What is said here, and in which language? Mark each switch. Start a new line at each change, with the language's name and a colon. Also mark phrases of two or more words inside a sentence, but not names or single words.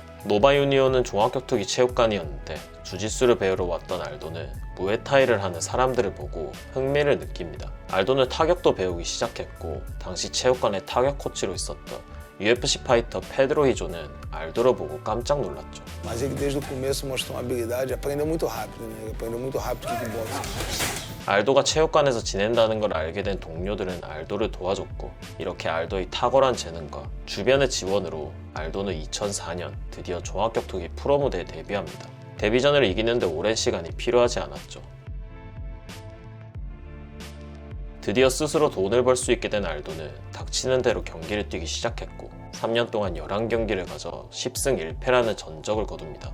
Korean: 노바유니온은 종합격투기 체육관이었는데 주짓수를 배우러 왔던 알도는 무에타이를 하는 사람들을 보고 흥미를 느낍니다. 알도는 타격도 배우기 시작했고 당시 체육관의 타격 코치로 있었던 UFC 파이터 페드로 히조는 알도를 보고 깜짝 놀랐죠.
Portuguese: Mas ele desde o começo mostrou uma habilidade, aprendeu muito rápido, né? Aprendeu muito rápido kickboxing.
Korean: 알도가 체육관에서 지낸다는 걸 알게 된 동료들은 알도를 도와줬고 이렇게 알도의 탁월한 재능과 주변의 지원으로 알도는 2004년 드디어 종합격투기 프로 무대에 데뷔합니다. 데뷔전을 이기는데 오랜 시간이 필요하지 않았죠. 드디어 스스로 돈을 벌 수 있게 된 알도는 닥치는 대로 경기를 뛰기 시작했고 3년 동안 11경기를 가져 10승 1패라는 전적을 거둡니다.